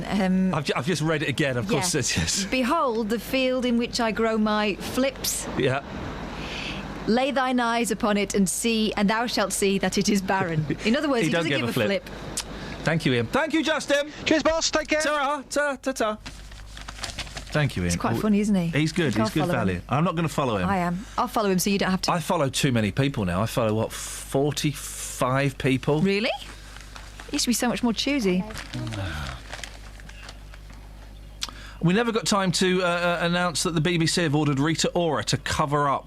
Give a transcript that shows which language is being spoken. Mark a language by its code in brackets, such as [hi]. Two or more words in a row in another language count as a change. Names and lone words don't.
[en] I've just read it again, of course, yes. Behold the field in which I grow my flips. Yeah. Lay thine eyes upon it and see, and thou shalt see that it is barren. In other words, he doesn't give a flip. Thank you, Ian. Thank you, Justin. Cheers, boss. Take care. Ta-ra. Ta-ta. Thank you, Ian. He's quite funny, isn't he? He's good. He's good value. Him. I'm not going to follow him. I am. I'll follow him so you don't have to. I follow too many people now. I follow, 45 people? Really? He used to be so much more choosy. We never got time to announce that the BBC have ordered Rita Ora to cover up.